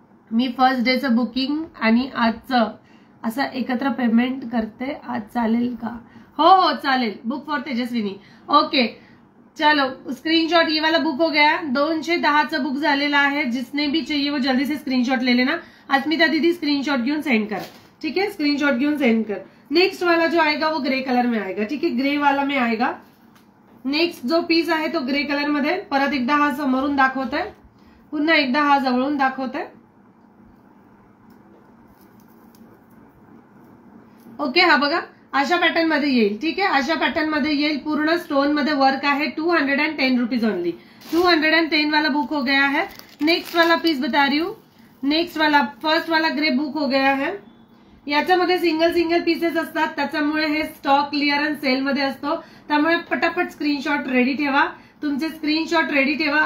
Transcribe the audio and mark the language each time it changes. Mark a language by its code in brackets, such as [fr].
[mr] मी first डेचं booking आणि आजचं असं एकत्र पेमेंट करते, आज चालेल का? हो चालेल। [en] Book for Tejaswini. [hi] ओके चलो, स्क्रीनशॉट ये वाला बुक हो गया। [mr] 210चं बुक झालेलं आहे। [hi] जिसने भी चाहिए वो जल्दी से स्क्रीनशॉट ले लेना। [mr] अस्मिता दीदी स्क्रीनशॉट घेऊन सेंड कर, [hi] ठीक है? [mr] स्क्रीनशॉट घेऊन सेंड कर। [hi] नेक्स्ट वाला जो आएगा वो ग्रे कलर में आएगा, ठीक है? ग्रे वाला में आएगा। [mr] नेक्स्ट जो पीस आहे तो ग्रे कलर मध्ये। परत एकदा हा समोरून दाखवतोय, पुन्हा एकदा हा जवळून दाखवतोय। ओके, हा बघा अशा पॅटर्न मध्ये येईल, ठीक आहे? अशा पॅटर्न मध्ये येईल, पूर्ण स्टोन मध्ये वर्क आहे। [hi] 210 रुपीज ओनली। 210 वाला बुक हो गया है। नेक्स्ट वाला पीस बता रही हूँ। नेक्स्ट वाला फर्स्ट वाला ग्रे बुक हो गया है। [mr] याच्यामध्ये सिंगल पीसेस असतात, त्याच्यामुळे हे स्टॉक क्लिअरन्स सेल मध्ये असतो। त्यामुळे पटापट स्क्रीनशॉट रेडी ठेवा, तुमचे स्क्रीनशॉट रेडी ठेवा।